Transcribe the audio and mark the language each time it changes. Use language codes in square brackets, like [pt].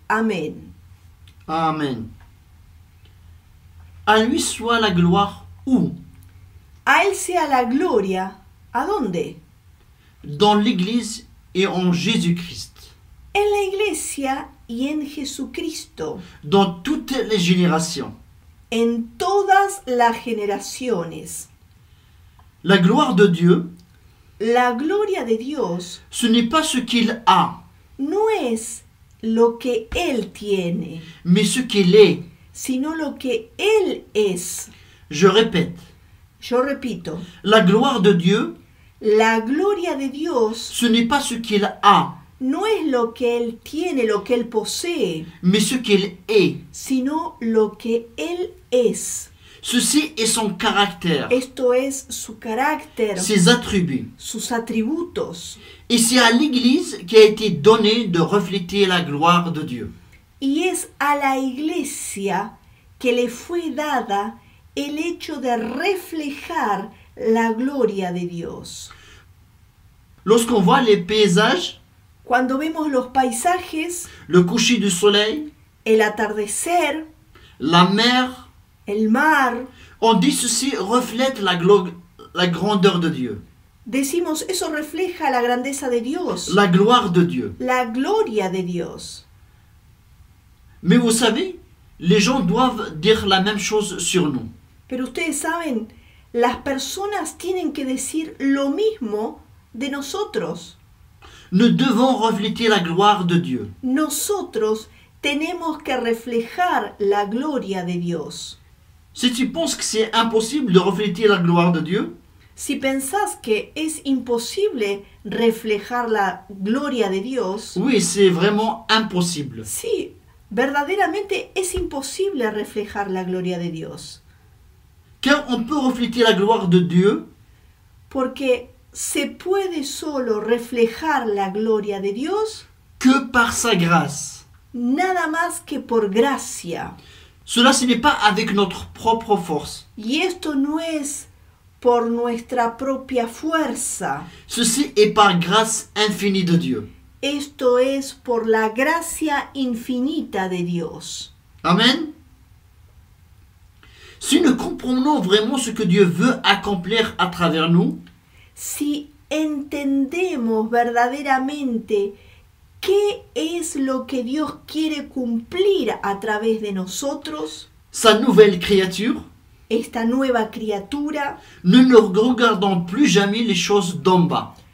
[es] Amén. [fr] Amen. À lui soit la gloire où? [es] A Él sea la gloria, ¿a dónde? [fr] Dans l'Église et en Jésus-Christ. [es] En la Iglesia y en Jesucristo, [fr] Dans toutes les générations. [es] en todas las generaciones. [fr] La gloire de Dieu, [es] La gloria de Dios [fr] ce n'est pas ce qu'il a, [es] no es lo que Él tiene, [fr] mais ce qu'il est. [es] sino lo que Él es. [fr] Je répète, [es] Yo repito, [fr] la gloire de Dieu, [es] la gloria de Dios [fr] ce n'est pas ce qu'il a, [es] no es lo que Él tiene, lo que Él posee, [fr] mais ce qu'il est. [es] sino lo que Él es. [fr] Ceci est son caractère, [es] Esto es su carácter, [fr] ses attributs. [es] sus atributos. [fr] Et c'est à l'Église qui a été donné de refléter la gloire de Dieu. [es] Y es a la Iglesia que le fue dada el hecho de reflejar la gloria de Dios. [fr] Lorsqu'on voit les paysages, [es] Cuando vemos los paisajes, [fr] le coucher du soleil, [es] el atardecer, [fr] la mer, [es] el mar, [fr] on dit ceci reflète la grandeur de Dieu, [es] decimos eso refleja la grandeza de Dios, [fr] la gloire de Dieu. [es] la gloria de Dios. [fr] Mais vous savez, les gens doivent dire la même chose sur nous. [es] Pero ustedes saben, las personas tienen que decir lo mismo de nosotros. [fr] Nous devons refléter la gloire de Dieu. [es] Nosotros tenemos que reflejar la gloria de Dios. [fr] Si tu penses que c'est impossible de refléter la gloire de Dieu, [es] Si pensás que es imposible reflejar la gloria de Dios, [fr] oui, c'est vraiment impossible. [es] sí, verdaderamente es imposible reflejar la gloria de Dios. [fr] Car on peut refléter la gloire de Dieu [es] Porque se puede solo reflejar la gloria de Dios [fr] que par sa grâce. [es] nada más que por gracia. [fr] Cela, ce n'est pas avec notre propre force. [es] Y esto no es por nuestra propia fuerza. [fr] Ceci est par grâce infinie de Dieu. [es] Esto es por la gracia infinita de Dios. Amen. [fr] Si nous comprenons vraiment ce que Dieu veut accomplir à travers nous, [es] Si entendemos verdaderamente qué es lo que Dios quiere cumplir a través de nosotros, [fr] sa nouvelle créature, [es] esta nueva criatura, [fr] nous ne regardons plus jamais les choses d'en bas.